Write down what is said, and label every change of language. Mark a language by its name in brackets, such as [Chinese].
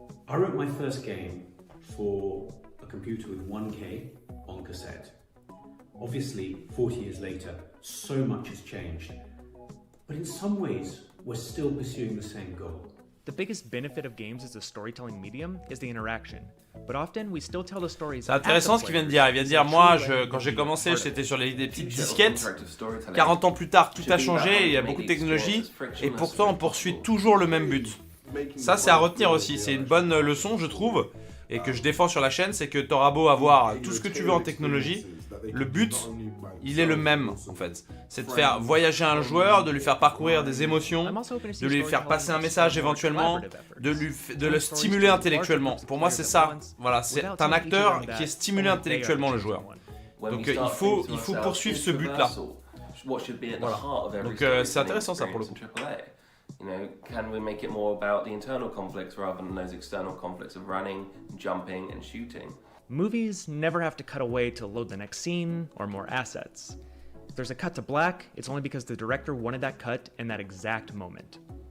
[English] I wrote my first game for a computer with 1K on cassette. Obviously, 40 years later, so much has changed. But in some ways, we're still pursuing the same goal. The biggest benefit of games as a storytelling medium is the interaction. But often we still tell the stories. [French] C'est intéressant ce qu'il vient de dire. Il vient de dire, moi, quand j'ai commencé, j'étais sur des petites disquettes. 40 ans plus tard, tout a changé, il y a beaucoup de technologies, et pourtant on poursuit toujours le même but. Ça, c'est à retenir aussi. C'est une bonne leçon, je trouve, et que je défends sur la chaîne, c'est que t'auras beau avoir tout ce que tu veux en technologie, le but, il est le même en fait. C'est de faire voyager un joueur, de lui faire parcourir des émotions, de lui faire passer un message éventuellement, de le stimuler intellectuellement. Pour moi c'est ça, voilà, c'est un acteur qui est stimulé intellectuellement le joueur. Donc il faut poursuivre ce but là. Voilà. Donc c'est intéressant ça pour le coup. [English] You know, can we make it more about the internal conflicts rather than those external conflicts of running, jumping and shooting? Movies never have to cut away to load the next scene or more assets. If there's a cut to black, it's only because the director wanted that cut in that exact moment.